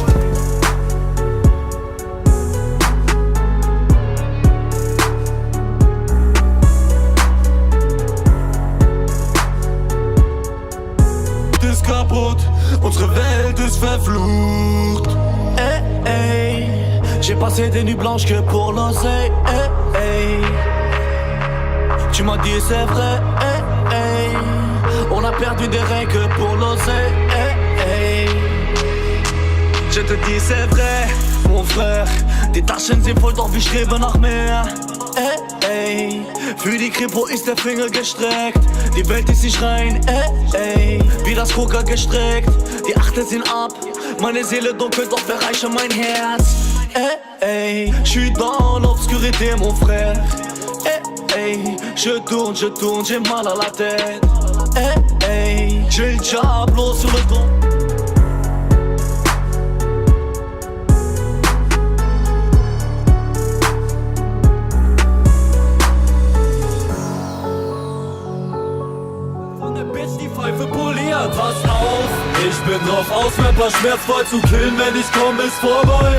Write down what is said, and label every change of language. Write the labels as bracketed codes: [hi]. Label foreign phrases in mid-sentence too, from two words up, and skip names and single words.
[de] Ist kaputt, unsere Welt ist verflucht. [fr] J'ai passé des nuits blanches que pour l'oseille. Tu m'as dit c'est vrai. On a perdu des reins que pour l'oseille. Je te dis c'est vrai, mon frère. [de] Die Taschen sind voll, doch wir streben nach mehr. Für die Kripo ist der Finger gestreckt. Die Welt ist nicht rein, wie das Koka gestreckt. Die Achte sind ab, meine Seele dunkel, doch bereiche mein Herz. [fr] J'suis dans l'obscurité, mon frère. Je tourne, j'ai mal à la tête. J'ai le diablo sur le dos. [de] Pfeife poliert, pass auf. Ich bin drauf aus, Rapper schmerzvoll zu killen. Wenn ich komm, ist vorbei.